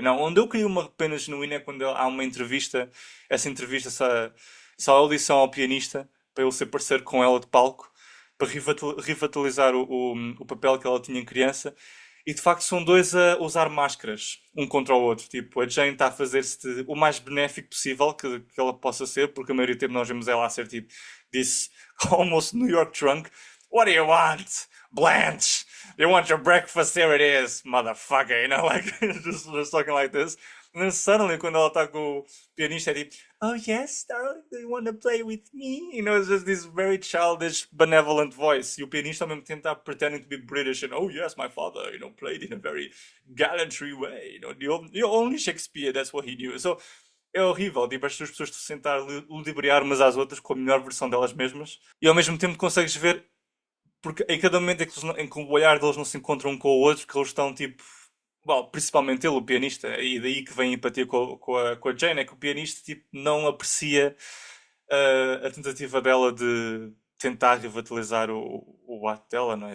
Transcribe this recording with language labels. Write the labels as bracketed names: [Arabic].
[Portuguese] Não, onde eu crio uma pena genuína é quando há uma entrevista, essa audição ao pianista, para ele se aparecer com ela de palco, para revitalizar o papel que ela tinha em criança. E de facto são dois a usar máscaras, um contra o outro. Tipo, a Jane está a fazer-se o mais benéfico possível que ela possa ser, porque a maioria do tempo nós vemos ela a ser tipo, [English] this almost New York drunk. What do you want? Blanche! You want your breakfast? Here it is, motherfucker. Like, just talking like this. And then suddenly, [Portuguese] quando ela está com o pianista, é tipo, [English] oh yes, darling, do you want to play with me? It's just this very childish, benevolent voice. [Portuguese] E o pianista ao mesmo tempo está [English] pretending to be British and, oh yes, my father, played in a very gallantry way. Only Shakespeare, that's what he knew. [Portuguese] So, é horrível, tipo, as pessoas se sentar ludibriar umas às outras com a melhor versão delas mesmas. E ao mesmo tempo consegues ver, porque em cada momento em que o olhar deles não se encontra um com o outro, que eles estão tipo... Bom, principalmente ele, o pianista, e daí que vem a empatia com a Jane, é que o pianista tipo, não aprecia a tentativa dela de tentar revitalizar o ato dela, não é?